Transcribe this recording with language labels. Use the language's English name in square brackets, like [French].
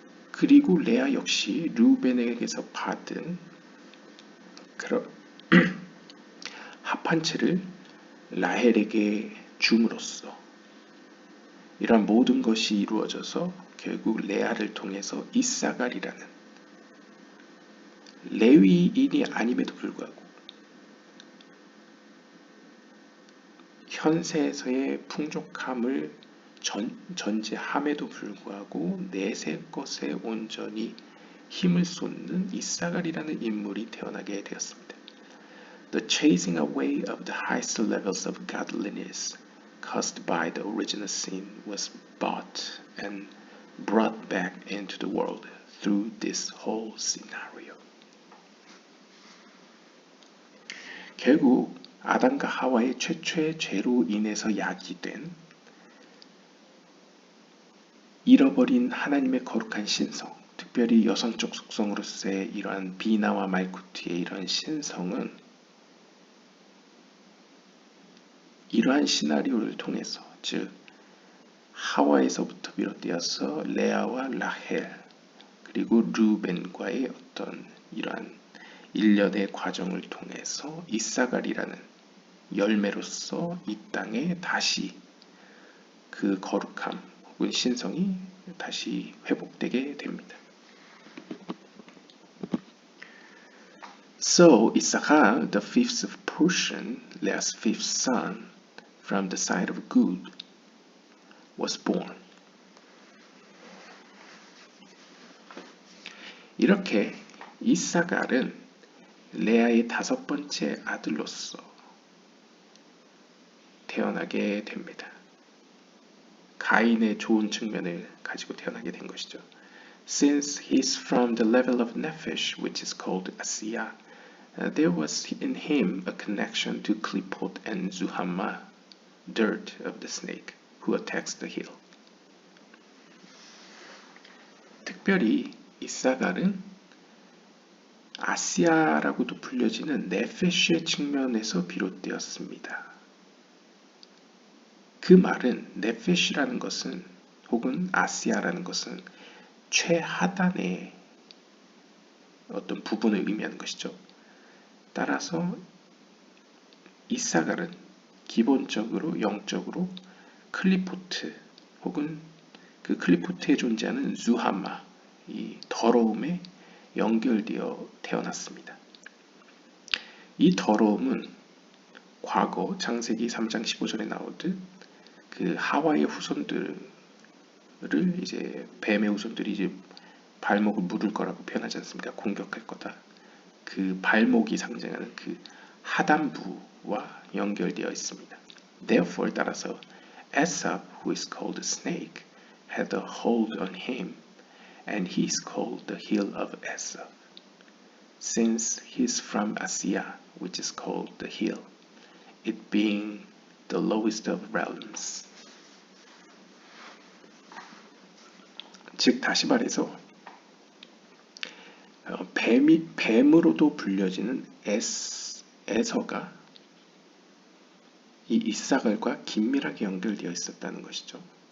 [Korean] 그리고 레아 역시 르우벤에게서 받은 그런 합한 채를 라헬에게 줌으로써 이러한 모든 것이 이루어져서 결국 레아를 통해서 이사갈이라는 레위인이 아님에도 불구하고 현세에서의 풍족함을 전제함에도 불구하고 내세 것에 온전히 힘을 쏟는 이사갈이라는 인물이 태어나게 되었습니다. [English] The chasing away of the highest levels of godliness caused by the original sin was bought and brought back into the world through this whole scenario. [Korean] 결국 아담과 하와의 최초의 죄로 인해서 야기된 잃어버린 하나님의 거룩한 신성, 특별히 여성적 속성으로서의 이러한 비나와 말쿠트의 이러한 신성은 이러한 시나리오를 통해서 즉 하와에서부터 비롯되어서 레아와 라헬 그리고 르벤과의 어떤 이러한 일련의 과정을 통해서 이사갈이라는 열매로서 이 땅에 다시 그 거룩함 혹은 신성이 다시 회복되게 됩니다. [English] So Issachar, the fifth portion, Leah's fifth son, from the side of Gud, was born. [Korean] 이렇게 이사갈은 레아의 다섯 번째 아들로서 태어나게 됩니다. 가인의 좋은 측면을 가지고 태어나게 된 것이죠. [English] Since he is from the level of nephesh, which is called Asiya, there was in him a connection to Klipot and Zuhamma, dirt of the snake, who attacks the hill. [Korean] 특별히 이사갈은 아시아라고도 불려지는 네페쉬의 측면에서 비롯되었습니다. 그 말은 네페쉬라는 것은 혹은 아시아라는 것은 최하단의 어떤 부분을 의미하는 것이죠. 따라서 이사갈은 기본적으로 영적으로 클리포트 혹은 그 클리포트에 존재하는 zuhamma, 이 더러움에 연결되어 태어났습니다. 이 더러움은 과거 창세기 3장 15절에 나오듯 그 하와의 후손들을 이제 뱀의 후손들이 이제 발목을 물을 거라고 표현하지 않습니까? 공격할 거다. 그 발목이 상징하는 그 하단부와 연결되어 있습니다. [English] Therefore [Korean] 따라서 [English] Esau, who is called a snake, had a hold on him, and he is called the heel of Esau, since he is from Asiya, which is called the heel, it being the lowest of realms. [Korean] 즉 다시 말해서 뱀으로도 불려지는 에서가 이 이사갈과 긴밀하게 연결되어 있었다는 것이죠.